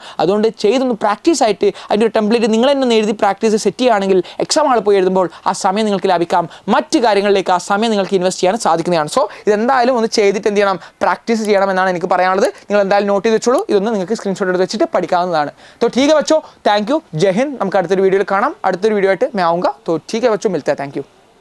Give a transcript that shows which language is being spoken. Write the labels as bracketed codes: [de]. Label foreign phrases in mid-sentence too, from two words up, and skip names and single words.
[ml] അതുകൊണ്ട് ചെയ്തൊന്ന് പ്രാക്ടീസ് ആയിട്ട് അതിൻ്റെ ഒരു ടെംപ്ലേറ്റ് നിങ്ങൾ തന്നെ എഴുതി പ്രാക്ടീസ് സെറ്റ് ചെയ്യുകയാണെങ്കിൽ എക്സാം ഹാളിൽ പോയി എഴുതുമ്പോൾ ആ സമയം നിങ്ങൾക്ക് ലാഭിക്കാം, മറ്റ് കാര്യങ്ങളിലേക്ക് ആ സമയം നിങ്ങൾക്ക് ഇൻവെസ്റ്റ് ചെയ്യാൻ സാധിക്കുന്നതാണ്. സോ ഇതെന്തായാലും ഒന്ന് ചെയ്തിട്ട് എന്ത് ചെയ്യണം, പ്രാക്ടീസ് ചെയ്യണം എന്നാണ് എനിക്ക് പറയാനുള്ളത്. നിങ്ങൾ എന്തായാലും നോട്ട് ചെയ്ത് വെച്ചോളൂ, ഇതൊന്ന് നിങ്ങൾക്ക് സ്ക്രീൻഷോട്ട് എടുത്ത് വെച്ചിട്ട് പഠിക്കാവുന്നതാണ്. [hi] तो ठीक है बच्चों, [en] thank you, [hi] जय हिंद. [ml] നമുക്ക് അടുത്തൊരു വീഡിയോയിൽ കാണാം. അടുത്തൊരു വീഡിയോ ആയിട്ട് [hi] मैं आऊँगा. तो ठीक है बच्चों, मिलते हैं. [en] thank you.